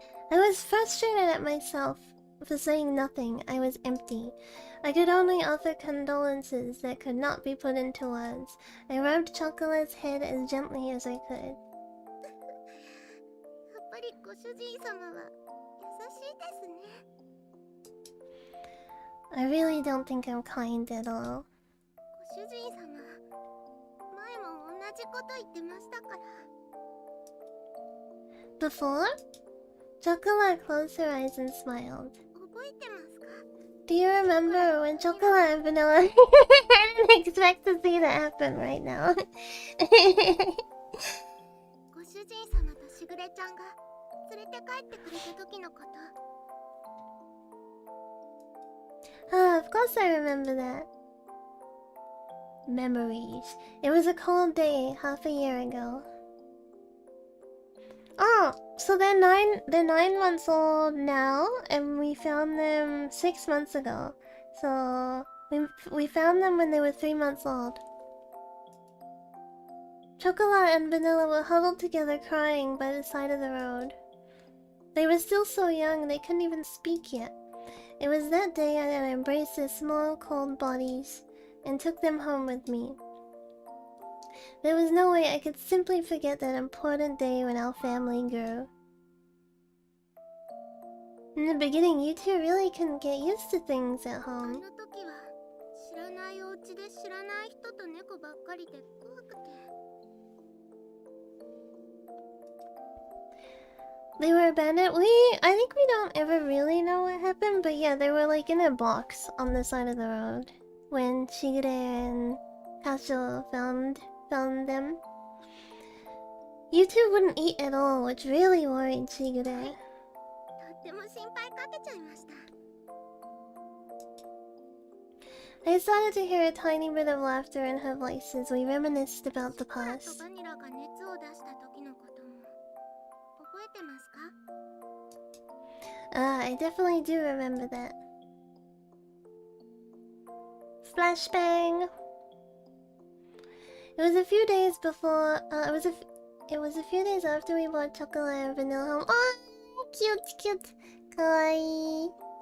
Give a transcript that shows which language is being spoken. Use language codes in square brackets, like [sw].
[en] I was frustrated at myself for saying nothing. I was empty. I could only offer condolences that could not be put into words. I rubbed Chocolate's head as gently as I could. [ja] やっぱりご主人様は優しいですね。 [en] I really don't think I'm kind at all. [ja] ご主人様、前も同じこと言ってましたから。 [en] Before? Chocolate closed her eyes and smiled. [ja] 覚えてますか？ [en] Do you remember when Chocolate and Vanilla... I didn't expect to see that happen right now. [ja] ご主人様としぐれちゃんが連れて帰ってくれた時のこと。 [en] Ah, of course I remember that. Memories. It was a cold day half a year ago. So they're 9 months old now, and we found them 6 months ago. So we found them when they were 3 months old. Chocolate and Vanilla were huddled together crying by the side of the road. They were still so young they couldn't even speak yet. It was that day that I embraced their small cold bodies and took them home with me. There was no way I could simply forget that important day when our family grew. In the beginning, you two really couldn't get used to things at [ja] あ [en] home. [ja] の時は知らないお家で知らない人と猫ばっかりで怖くて。 [en] They were abandoned. I think we don't ever really know what happened, but yeah, they were like in a box on the side of the road when Shigure and Kasho found them. You two wouldn't eat at all, which really worried Shigure. [ja] とっても心配かけちゃいました。 [en] I started to hear a tiny bit of laughter in her voice as we reminisced about the [ja] ショコラと [en] past. [ja] バニラが熱を出した時のことも覚えてますか？ [en] I definitely do remember that. Flashbang! It was a few days before. It was a few days after we bought chocolate and vanilla home. Oh, cute. Kawaii.